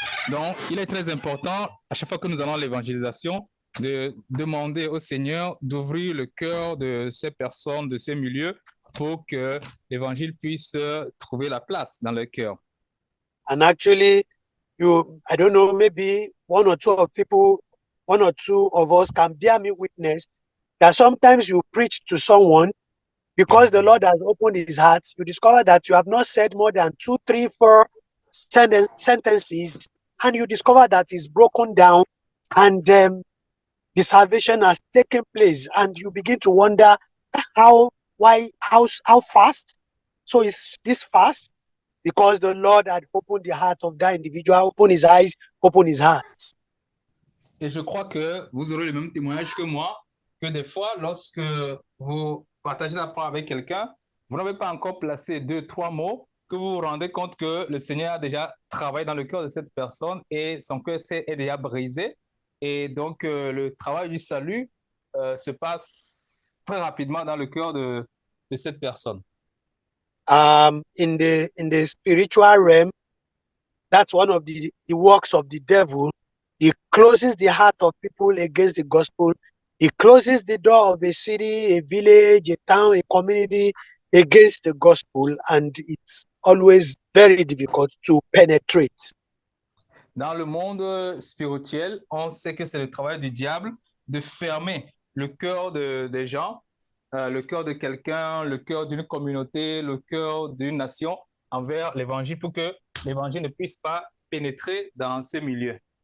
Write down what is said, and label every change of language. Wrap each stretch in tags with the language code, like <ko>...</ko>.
<fr>Donc, il est très important, à chaque fois que nous allons à l'évangélisation, de demander au Seigneur d'ouvrir le cœur de ces personnes, de ces milieux, pour que l'évangile puisse trouver la place dans leur cœur.</fr> <en>And actually, I don't know, maybe one or two of us can bear me witness that sometimes you preach to someone because the Lord has opened his heart. You discover that you have not said more than 2, 3, 4 sentences, and you discover that it's broken down, and the salvation has taken place, and you begin to wonder how fast. So is this fast? Because the Lord had opened the heart of that individual, opened his eyes, opened his heart.</en> <fr>Et je crois que vous aurez le même témoignage que moi, que des fois, lorsque vous partagez la parole avec quelqu'un, vous n'avez pas encore placé 2, 3 mots, que vous vous rendez compte que le Seigneur a déjà travaillé dans le cœur de cette personne et son cœur est déjà brisé. Et donc, le travail du salut se passe très rapidement dans le cœur de cette personne.</fr> <en>In the spiritual realm, that's one of the works of the devil. He closes the heart of people against the gospel. He closes the door of a city, a village, a town, a community against the gospel, and it's always very difficult to penetrate.</en> <fr>Dans le monde spirituel, on sait que c'est le travail du diable de fermer le cœur des gens, le cœur de quelqu'un, le cœur d'une communauté, le cœur d'une nation envers l'évangile pour que l'évangile ne puisse pas pénétrer dans ces milieux.</fr>